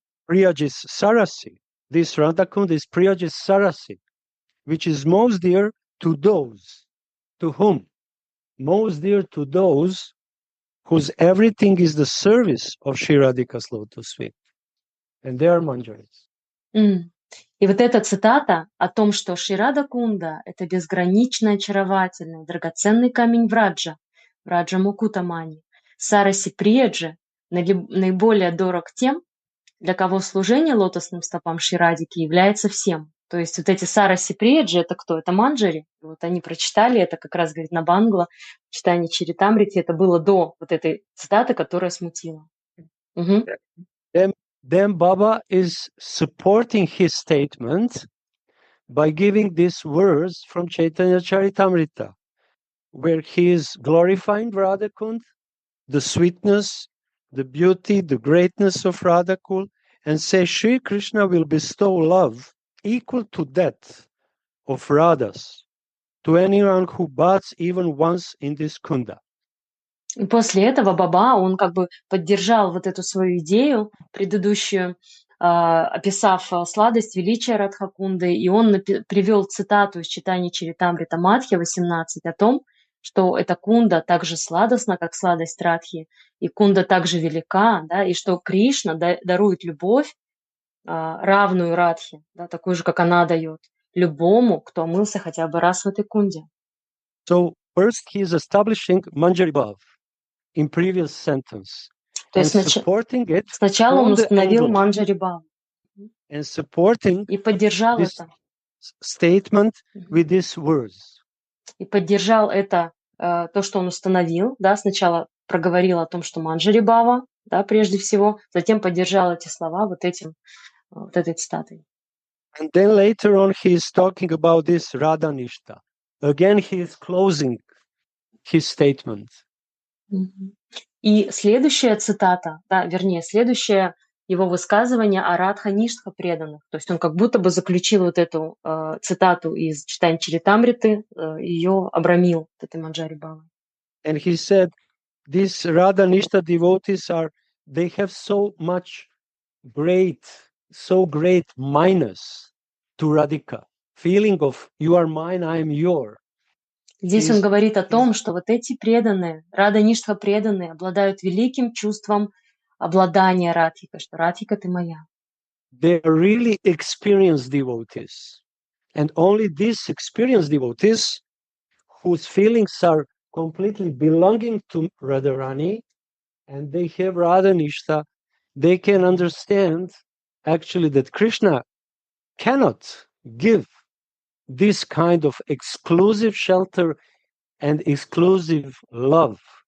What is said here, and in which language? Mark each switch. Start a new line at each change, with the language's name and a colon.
English: Priyajis Sarasi. This Radha Kunda is Priyajis Sarasi, which is most dear to those. To whom? Most dear to those whose everything is the service of Sri Radhika's lotus feet. And they are manjaris.
Russian: И вот эта цитата о том, что Шри-Рада Кунда — это безгранично очаровательный, драгоценный камень Враджа, Враджа Мукутамани, Сараси Прияджи, наиболее дорог тем, для кого служение лотосным стопам Шри-Радики является всем. То есть вот эти Сараси Прияджи — это кто? Это манджари. Вот они прочитали, это как раз, говорит, на Бангла, читание Чаритамрити, это было до вот этой цитаты, которая смутила.
English: Then Baba is supporting his statement by giving these words from Chaitanya Charitamrita, where he is glorifying Radhakund, the sweetness, the beauty, the greatness of Radhakund, and say Shri Krishna will bestow love equal to that of Radhas to anyone who baths even once in this kunda.
Russian: И после этого Баба, он как бы поддержал вот эту свою идею предыдущую, описав сладость, величие Радхакунды, и он привел цитату из читания Чаритамрита Мадхи 18 о том, что эта кунда так же сладостна, как сладость Радхи, и кунда также велика, да, и что Кришна дарует любовь, равную Радхе, да, такую же, как она дает, любому, кто омылся хотя бы раз в этой кунде.
English: So first he is establishing Manjari Bhav in previous sentence.
Russian: То есть сначала он установил Манджари Бхав и поддержал это.
English: Statement with these words.
Russian: И поддержал это, то, что он установил, да, сначала проговорил о том, что Манджари Бхава, да, прежде всего, затем поддержал эти слова вот этой цитатой.
English: And then later on he is talking about this Radha Nishta. Again he is closing his statement.
Russian: И следующая цитата, да, вернее, следующее его высказывание о Радха-Ништха преданных. То есть он как будто бы заключил вот эту цитату из читания Чаритамриты, ее обрамил, вот этой Манджари Бхавой.
English: And he said, these Radha-Nishta devotees they have so great minus to Radhika. Feeling of you are mine, I am yours.
Russian: Здесь он говорит о том, что вот эти преданные, Рада-Ништха преданные, обладают великим чувством обладания Радхикой, что Радхика ты моя.
English: They are really experienced devotees. And only these experienced devotees whose feelings are completely belonging to Radharani and they have Radha-Nishta, they can understand actually that Krishna cannot give this kind of exclusive shelter and exclusive love.